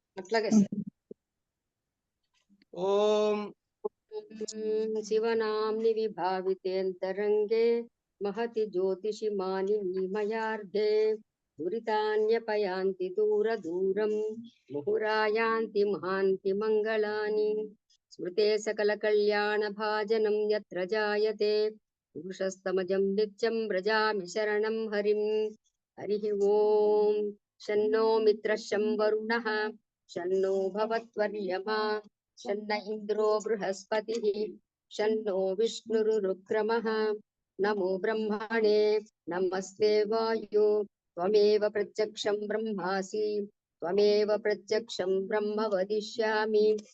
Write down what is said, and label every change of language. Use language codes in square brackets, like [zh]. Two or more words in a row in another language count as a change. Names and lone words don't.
[sa] अट्लागे ओं शिवनाम्नि विभावितेंतरंगे महति ज्योतिषि मानिनि मयार्धे दुरितान्यपयांति दूरं मुहुरायांति महांति मंगलानि स्मृते सकल कल्याण भाजनं यत्र जायते पुरुषस्तमजं नित्यं व्रजामि शरणं हरिं. हरि ओं। शन्नो मित्रशं वरुणः शन्नो भवत्वर्यमा शन्न इंद्रो बृहस्पतिः शन्नो विष्णुरुक्रमः. नमो ब्रह्मणे नमस्ते वायु त्वमेव प्रत्यक्षं ब्रह्मासि त्वमेव प्रत्यक्षं ब्रह्म वदिष्यामि.